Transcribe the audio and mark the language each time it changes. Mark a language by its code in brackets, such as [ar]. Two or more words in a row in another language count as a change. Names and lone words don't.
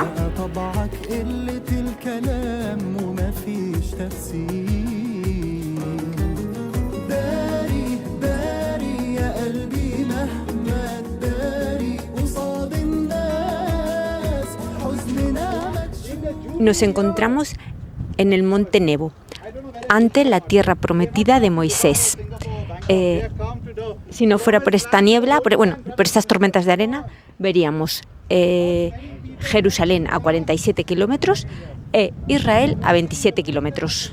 [ar] طبعك قلة الكلام وما فيش تفسير داري داري يا قلبي مهما تداري قصاد الناس حزننا ما [es] Nos encontramos en el monte Nebo, ante la tierra prometida de Moisés. Si no fuera por esta niebla, por estas tormentas de arena, veríamos Jerusalén a 47 kilómetros e Israel a 27 kilómetros.